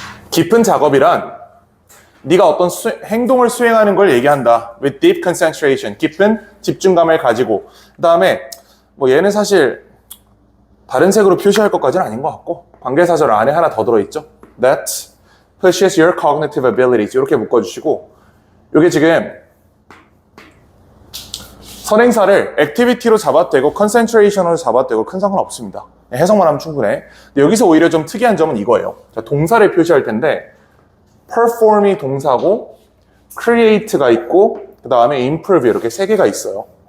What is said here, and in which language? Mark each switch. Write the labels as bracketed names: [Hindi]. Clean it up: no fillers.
[Korean] 깊은 작업이란 네가 어떤 행동을 수행하는 걸 얘기한다. [English] With deep concentration, [Korean] 깊은 집중감을 가지고. 그 다음에 뭐 얘는 사실 다른 색으로 표시할 것까지는 아닌 것 같고 관계사절 안에 하나 더 들어있죠. [English] That pushes your cognitive abilities. [Korean] 이렇게 묶어주시고 이게 지금 선행사를 activity로 잡아떼고 concentration으로 잡아떼고 큰 상관없습니다. 해석만 하면 충분해. 근데 여기서 오히려 좀 특이한 점은 이거예요. 자, 동사를 표시할 텐데 perform이 동사고 create가 있고 그 다음에 improve 이렇게 3개가 있어요.